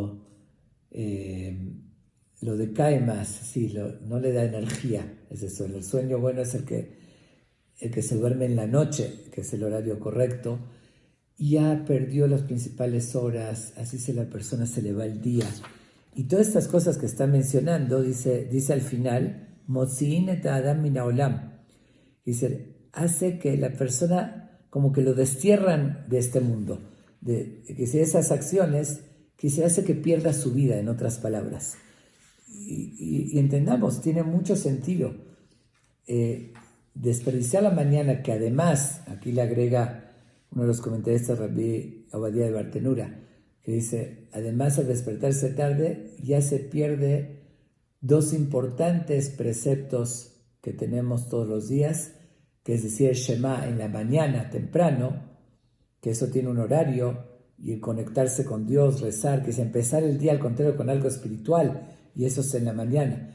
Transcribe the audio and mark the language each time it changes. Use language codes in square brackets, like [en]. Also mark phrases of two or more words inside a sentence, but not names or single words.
[es] Lo decae más, sí, no le da energía, es eso. El sueño bueno es el que se duerme en la noche, que es el horario correcto, y ya perdió las principales horas, así la persona se le va el día. Y todas estas cosas que está mencionando, dice al final, [he] מוציאין את האדם מן העולם. [es] Dice, hace que la persona como que lo destierran de este mundo. Que si esas acciones, que se hace que pierda su vida, en otras palabras. Y entendamos, tiene mucho sentido. Desperdiciar la mañana, que además, aquí le agrega uno de los comentaristas, Rabbi Obadiah de Bartenura, que dice, además al despertarse tarde ya se pierde dos importantes preceptos que tenemos todos los días, que es decir, el Shema en la mañana temprano, que eso tiene un horario, y el conectarse con Dios, rezar, que es empezar el día al contrario con algo espiritual, y eso es en la mañana.